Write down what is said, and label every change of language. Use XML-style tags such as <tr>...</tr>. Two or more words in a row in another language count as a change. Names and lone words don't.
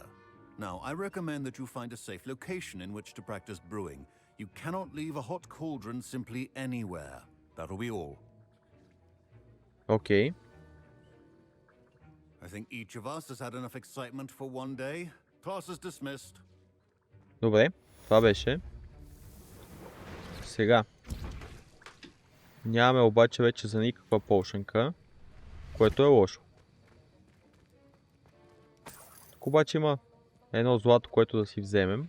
<en>Now, I recommend that you find a safe location in which to practice brewing. You cannot leave a hot cauldron simply anywhere. That'll be all. Okay. I think each of us has had enough excitement for one day. Class is dismissed.</en> <bg>Добре, това беше. Сега. Нямаме обаче вече за никаква полшънка, което е лошо. Тук обаче има едно злато, което да си вземем.</bg>